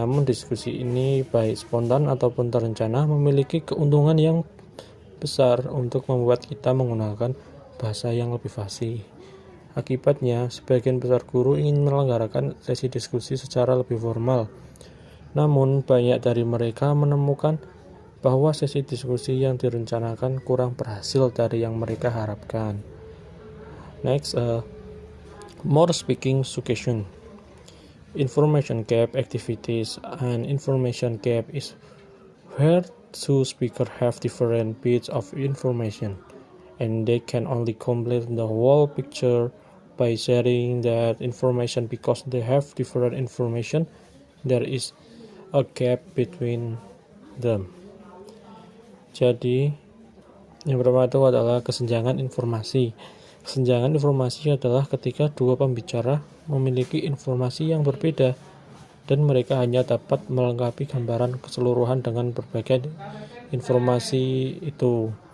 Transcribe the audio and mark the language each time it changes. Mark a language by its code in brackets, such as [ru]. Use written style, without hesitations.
[id] Namun diskusi ini baik spontan ataupun terencana memiliki keuntungan yang besar untuk membuat kita menggunakan bahasa yang lebih fasih. Akibatnya, sebagian besar guru ingin menyelenggarakan sesi diskusi secara lebih formal. Namun, banyak dari mereka menemukan bahwa sesi diskusi yang direncanakan kurang berhasil dari yang mereka harapkan. [en] Next, more speaking suggestion. Information gap activities. An information gap is where two speakers have different bits of information, and they can only complete the whole picture by sharing that information. Because they have different information, there is a gap between them. [id] Jadi yang pertama itu adalah kesenjangan informasi. Kesenjangan informasi adalah ketika dua pembicara memiliki informasi yang berbeda dan mereka hanya dapat melengkapi gambaran keseluruhan dengan berbagai informasi itu.